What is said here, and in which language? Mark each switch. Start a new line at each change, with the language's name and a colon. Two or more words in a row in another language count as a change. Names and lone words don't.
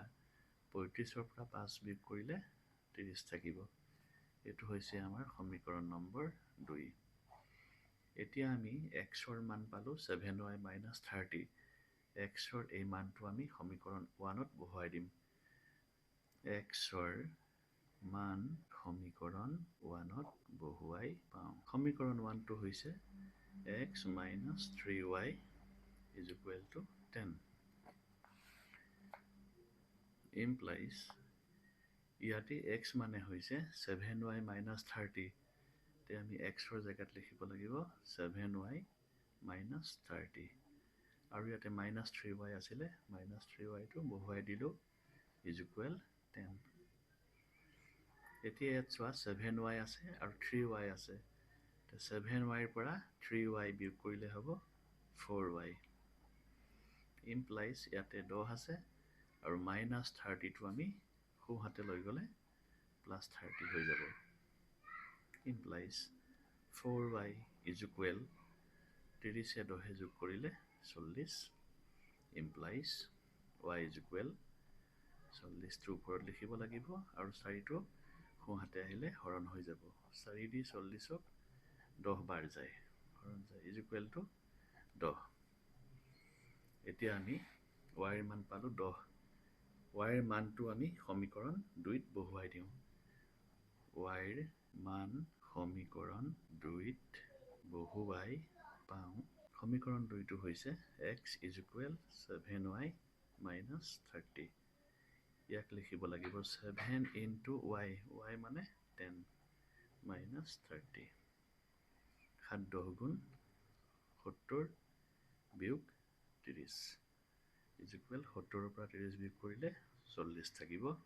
Assamese: 35 ৰ পৰা 5 বিয়োগ কৰিলে 30 থাকিব এটো হৈছে আমাৰ সমীকৰণ নম্বৰ 2 এতিয়া আমি x ৰ মান পালো
English: 7y minus 30
Assamese: x ৰ এই মানটো আমি সমীকৰণ 1 ত বহুৱাই দিম x ৰ মান সমীকৰণ 1 ত বহুৱাই পাওঁ সমীকৰণ 1 টো হৈছে
English: x minus 3y is equal to 10
Assamese: implies ইয়াতে x মানে হৈছে
English: 7y minus 30
Assamese: তে আমি x ৰ জায়গাত লিখিব লাগিব
English: 7y minus 30
Assamese: আৰু ইয়াতে
English: minus 3y
Assamese: আছিলে
English: minus 3y
Assamese: টো বহুৱাই দিলো
English: is equal 10
Assamese: এতিয়া ইয়াত চোৱা 7y আছে আৰু 3y আছে তে 7y ৰ পৰা 3y বিয়োগ কৰিলে হ'ব 4y implies ইয়াতে 10 আছে আৰু
English: minus 30
Assamese: টো আমি সোঁহাতে লৈ গ'লে
English: plus 30
Assamese: হৈ যাব
English: implies 4y is equal 30
Assamese: এ 10 যোগ কৰিলে 40
English: implies y is equal
Assamese: 40 টো ওপৰত লিখিব লাগিব আৰু 4 টো সোঁহাতে আহিলে হৰণ হৈ যাব 4 দি 40 ক 10 বাৰ যায় হৰণ যায়
English: is equal to 10
Assamese: এতিয়া আমি y ৰ মান পালো 10 y ৰ মানটো আমি সমীকৰণ 2 ত বহুৱাই দিওঁ y ৰ মান সমীকৰণ 2 ত বহুৱাই পাওঁ সমীকৰণ 2 টো হৈছে
English: x is equal 7y minus 30
Assamese: ইয়াক লিখিব লাগিব
English: 7 into y y
Assamese: মানে 10
English: minus 30
Assamese: 7 10 গুণ 70 বিয়োগ 30
English: is equal
Assamese: 70 ৰ পৰা 30 বিয়োগ কৰিলে 40 থাকিব